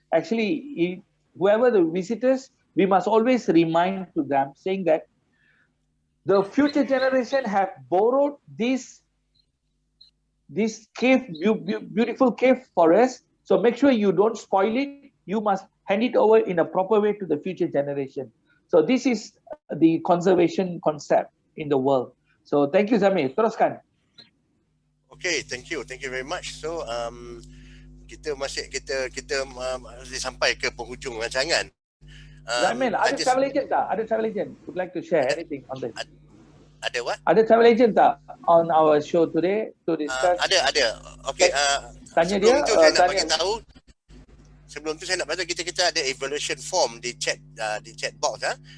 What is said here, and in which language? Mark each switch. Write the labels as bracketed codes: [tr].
[en] Actually, whoever the visitors, we must always remind to them saying that the future generation have borrowed this cave, beautiful cave for us. So make sure you don't spoil it. You must hand it over in a proper way to the future generation. So this is the conservation concept in the world. So thank you, Zamil. [ms] Teruskan. [en] Okay, thank you very much. [ms] So kita masih sampai ke penghujung rancangan. Zamil, ada travel agent tak? Ada [en] travel agent would like to share anything on this? [ms] Ada [en] what? [ms] Ada [en] travel agent [ms] tak [en] on our show today to discuss? [ms] Ada. Okay. Tanya sebelum dia. Tu saya nak bagi tahu. Sebelum tu saya nak bagi tahu kita ada evaluation form di chat box.